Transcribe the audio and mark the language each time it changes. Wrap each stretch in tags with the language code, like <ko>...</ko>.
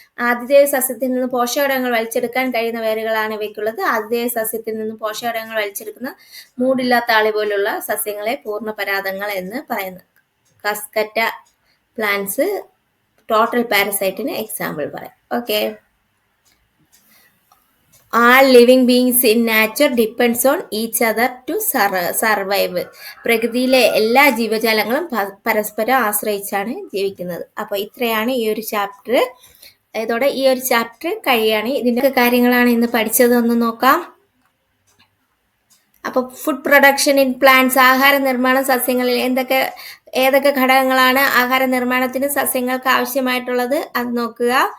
<ml>ആതിഥേയ സസ്യത്തിൽ നിന്ന് പോഷകഘടകങ്ങൾ വലിച്ചെടുക്കാൻ കഴിയുന്ന വേരുകളാണ് ഇവയ്ക്കുള്ളത്. ആതിഥേയ സസ്യത്തിൽ നിന്ന് പോഷകഘടകങ്ങൾ വലിച്ചെടുക്കുന്ന മൂടില്ലാത്ത താളി പോലുള്ള സസ്യങ്ങളെ പൂർണ്ണപരാഗങ്ങൾ എന്ന് പറയുന്നു. കസ്കറ്റ പ്ലാന്റ്സ് ടോട്ടൽ പാരസൈറ്റിന് എക്സാമ്പിൾ പറയാം. Okay.</ml> <en>All living beings in nature depends on each other to survive.</en> <ml>പ്രകൃതിയിലെ എല്ലാ ജീവജാലങ്ങളും പരസ്പരം ആശ്രയിച്ചാണ് ജീവിക്കുന്നത്. അപ്പോൾ ഇത്രയാണ് ഈ ഒരു ചാപ്റ്റർ. ഇതോടെ ഈ ഒരു ചാപ്റ്റർ കഴിയാണ്. ഇതിൻ്റെ കാര്യങ്ങളാണ് ഇന്ന് പഠിച്ചതെന്ന് നോക്കാം. അപ്പോൾ</ml> <en>food production in plants,</en> <ml>ആഹാര നിർമ്മാണം സസ്യങ്ങളിൽ ഏതൊക്കെ ഘടകങ്ങളാണ് ആഹാര നിർമ്മാണത്തിന് സസ്യങ്ങൾക്ക് ആവശ്യമായിട്ടുള്ളത് അത് നോക്കുക.</ml>